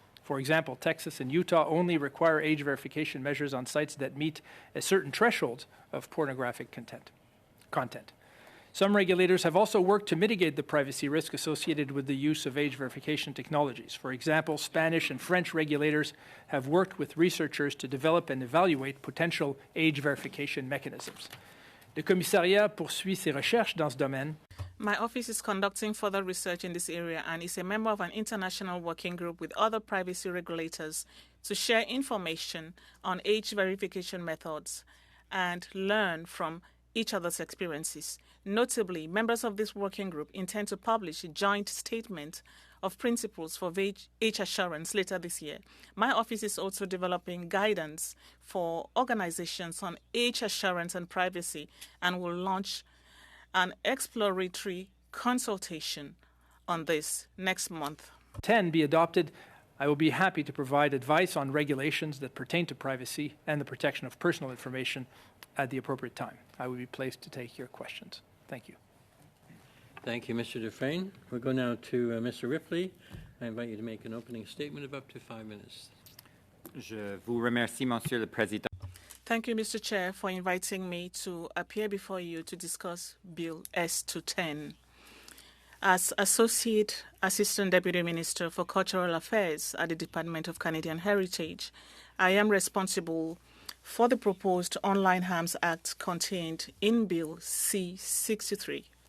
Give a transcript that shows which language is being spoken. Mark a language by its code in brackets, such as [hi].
[en] For example, Texas and Utah only require age verification measures on sites that meet a certain threshold of pornographic content. Some regulators have also worked to mitigate the privacy risk associated with the use of age verification technologies. For example, Spanish and French regulators have worked with researchers to develop and evaluate potential age verification mechanisms. [fr] Le commissariat poursuit ses recherches dans ce domaine. [en] My office is conducting further research in this area and is a member of an international working group with other privacy regulators to share information on age verification methods and learn from each other's experiences. Notably, members of this working group intend to publish a joint statement of principles for age assurance later this year. My office is also developing guidance for organizations on age assurance and privacy and will launch an exploratory consultation on this next month. 10 be adopted. I will be happy to provide advice on regulations that pertain to privacy and the protection of personal information at the appropriate time. I will be pleased to take your questions. Thank you. Thank you, Mr. Dufresne. We'll go now to Mr. Ripley. I invite you to make an opening statement of up to 5 minutes. [fr] Je vous remercie, Monsieur le Président. [en] Thank you, Mr. Chair, for inviting me to appear before you to discuss Bill S210. As Associate Assistant Deputy Minister for Cultural Affairs at the Department of Canadian Heritage, I am responsible for the proposed Online Harms Act contained in Bill C-63.